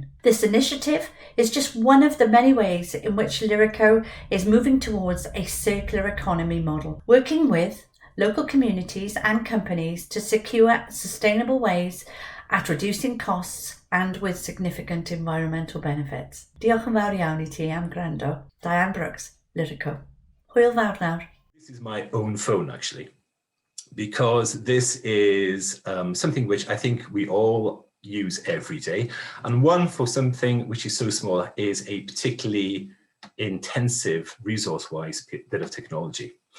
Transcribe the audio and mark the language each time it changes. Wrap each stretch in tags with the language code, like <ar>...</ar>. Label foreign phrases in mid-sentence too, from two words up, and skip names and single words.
<en>This initiative is just one of the many ways in which Lyrico is moving towards a circular economy model, working with local communities and companies to secure sustainable ways at reducing costs and with significant environmental benefits.</en> <cy>Diolch yn fawr iawn I ti am gwrando. Diane Brooks, Lyrico. Hwyl fawr nawr.</cy> <en>This is my own phone, actually. because this is something which I think we all use every day. And one, for something which is so small, is a particularly intensive resource-wise bit of technology.</en>